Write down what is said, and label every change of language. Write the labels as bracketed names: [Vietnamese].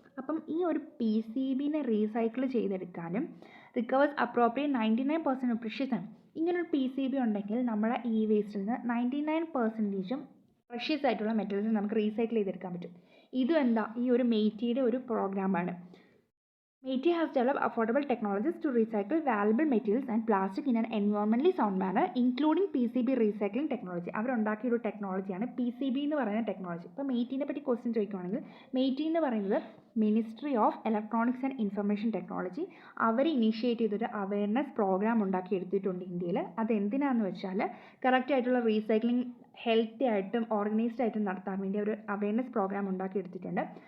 [Malayalam] അപ്പം ഈ ഒരു PCBനെ റീസൈക്കിൾ ചെയ്തെടുക്കാനും റിക്കവേഴ്സ് അപ്രോപ്രിയേറ്റ് 99% പ്രിഷ്യസ് ആണ്. ഇങ്ങനൊരു PCB ഉണ്ടെങ്കിൽ നമ്മുടെ ഇ വേസ്റ്റിൽ നിന്ന് 99% പ്രഷ്യസ് ആയിട്ടുള്ള മെറ്റൽസ് നമുക്ക് റീസൈക്കിൾ ചെയ്തെടുക്കാൻ പറ്റും. ഇതും എന്താ ഈ ഒരു MEITയുടെ ഒരു പ്രോഗ്രാമാണ്. [English] METI has developed affordable technologies to recycle valuable materials and plastic in an environmentally sound manner, including PCB recycling technology. [Malayalam] അവരുണ്ടാക്കിയ ഒരു ടെക്നോളജിയാണ് PCB എന്ന് പറയുന്ന ടെക്നോളജി. ഇപ്പോൾ METIനെ പറ്റി ക്വസ്റ്റ്യൻ ചോദിക്കുകയാണെങ്കിൽ METI എന്ന് പറയുന്നത് ministry of electronics and information technology. Our initiate ചെയ്തൊരു awareness programme ഉണ്ടാക്കി എടുത്തിട്ടുണ്ട് ഇന്ത്യയിൽ. അതെന്തിനാണെന്ന് വെച്ചാൽ കറക്റ്റായിട്ടുള്ള റീസൈക്ലിംഗ് ഹെൽത്തി ആയിട്ടും ഓർഗനൈസ്ഡ് ആയിട്ടും നടത്താൻ വേണ്ടി ഒരു അവയർനെസ് പ്രോഗ്രാം ഉണ്ടാക്കി എടുത്തിട്ടുണ്ട്.